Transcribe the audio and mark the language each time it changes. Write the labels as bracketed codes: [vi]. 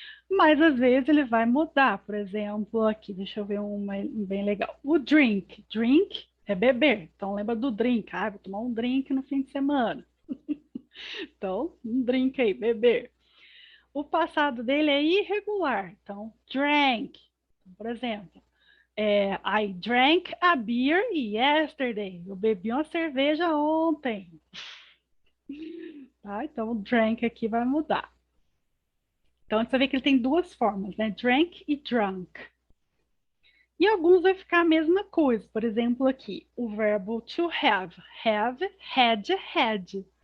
[pt] Mas às vezes ele vai mudar. Por exemplo, aqui, deixa eu ver um bem legal. O drink. Drink é beber. Então lembra do drink. Ah, vou tomar um drink no fim de semana. Então, um drink aí, beber. O passado dele é irregular. Então, drank. Por exemplo, [en] I drank a beer yesterday. [pt] Eu bebi uma cerveja ontem. Tá? Então, o drank aqui vai mudar. Então, você vê que ele tem duas formas, né? Drank e drunk. E alguns vai ficar a mesma coisa. Por exemplo, aqui, o verbo to have. Have, had, had.